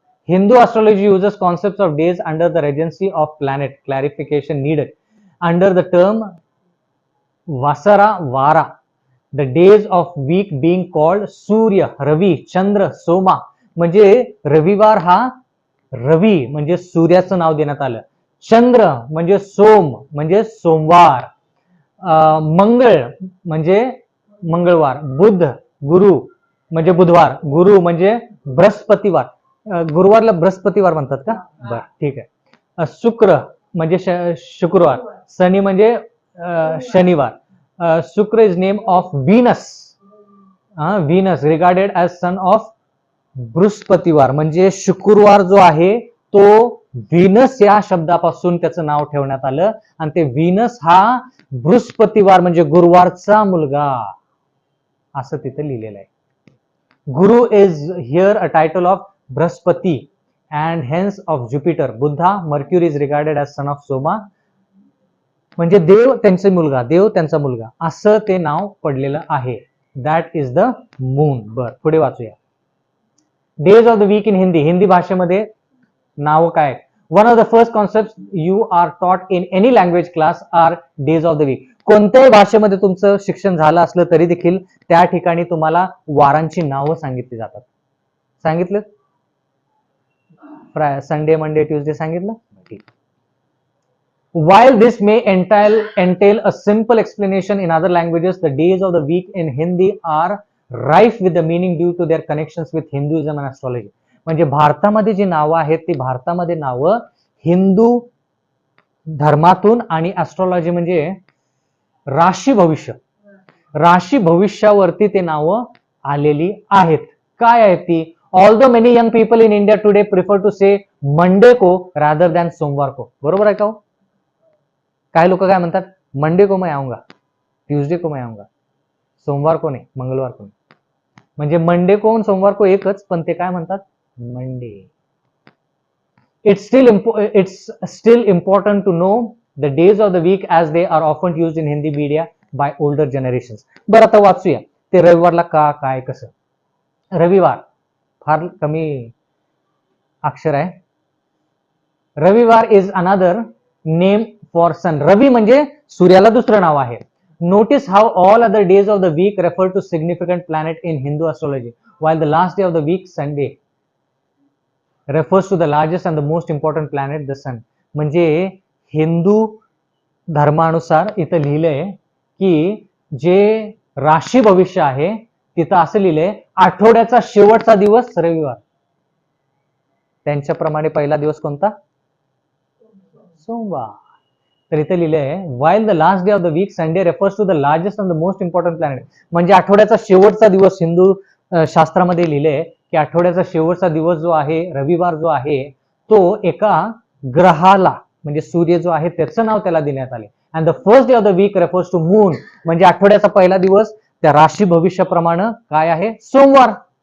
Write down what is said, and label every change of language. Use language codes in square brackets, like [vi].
[en] Hindu astrology uses concepts of days under the regency of planet. Clarification needed. Under the term Vasara Vara, the days of week being called Surya, Ravi, Chandra, Soma. [mr] म्हणजे रविवार हा रवी म्हणजे सूर्याचं नाव देण्यात आलं. चंद्र म्हणजे सोम म्हणजे सोमवार. मंगळ म्हणजे मंगळवार. बुध गुरु म्हणजे बुधवार. गुरु म्हणजे बृहस्पतिवार. गुरुवारला बृहस्पतिवार म्हणतात का? बर ठीक आहे. शुक्र म्हणजे शुक्रवार. शनी म्हणजे शनिवार. [en] Shukra is name of Venus. Venus regarded as son of Brihaspativar [mr] म्हणजे शुक्रवार जो आहे तो व्हीनस या शब्दापासून त्याचं नाव ठेवण्यात आलं आणि ते व्हीनस हा बृहस्पतिवार म्हणजे गुरुवारचा मुलगा असं तिथे लिहिलेलं आहे. [en] Guru is here a title of Brahaspati and hence of Jupiter. Buddha, Mercury is regarded as son of Soma. [mr] म्हणजे देव त्यांचा मुलगा, देव त्यांचा मुलगा, असं ते नाव पडलेलं आहे. [en] That is the moon. [mr] बर, पुढे वाचूया. [en] Days of the week in Hindi. [mr] Hindi भाषेमध्ये नाव काय? [en] One of the first concept you are taught in any language class are days of the week. [mr] कोणत्याही भाषेमध्ये तुमचं शिक्षण झालं असलं तरी देखील त्या ठिकाणी तुम्हाला वारांची नावं सांगितली जातात. सांगितलं? संडे, मंडे, ट्यूजडे सांगितलं? ठीक. [en] While this may entail a simple explanation in other languages, the days of the week in Hindi are rife with the meaning due to their connections with Hinduism and astrology. [mr] म्हणजे भारतामध्ये जी नावं आहेत ती भारतामध्ये नावं हिंदू धर्मातून आणि ऍस्ट्रॉलॉजी म्हणजे राशी भविष्य, राशी भविष्यावरती ते नावं आलेली आहेत. काय आहेत ती? [en] Although many young people in India today prefer to say Monday को rather than Somvar को. [mr] बरोबर आहे का? काय लोक काय म्हणतात? [hi] मंडे को मैं आऊंगा, [mr] ट्यूजडे को मैं आऊंगा, सोमवार को नाही, मंगळवार को नाही. म्हणजे मंडे को आणि सोमवार को एकच, पण ते काय म्हणतात? [en] Monday. It's still important to know the days of the week as they are often used in Hindi media by older generations. [mr] बरं, आता वाचूया ते रविवारला का, काय, कसं. रविवार फार कमी अक्षर आहे. [en] Ravivar is another name for sun. [mr] रवी म्हणजे सूर्याला दुसरं नाव आहे. [en] Notice how all other days of the week refer to significant planet in Hindu astrology while the last day of the week, Sunday, refers to the largest and the most important planet, the sun. [mr] म्हणजे हिंदू धर्मानुसार इथं लिहिलंय की जे राशी भविष्य आहे तिथं असं लिहिलंय आठवड्याचा शेवटचा दिवस रविवार. त्यांच्याप्रमाणे पहिला दिवस कोणता? सोमवार. तर इथे लिहिलंय [en] while the last day of the week, Sunday, refers to the largest and the most important planet. [mr] म्हणजे आठवड्याचा शेवटचा दिवस हिंदू शास्त्रामध्ये लिहिलंय की आठवड्याचा शेवटचा दिवस जो आहे, रविवार जो आहे, तो एका ग्रहाला म्हणजे सूर्य जो आहे त्याचं नाव त्याला देण्यात आले. [en] And the first day of the week refers to moon. [mr] म्हणजे आठवड्याचा पहिला दिवस त्या राशी भविष्याप्रमाणे काय आहे? सोमवार.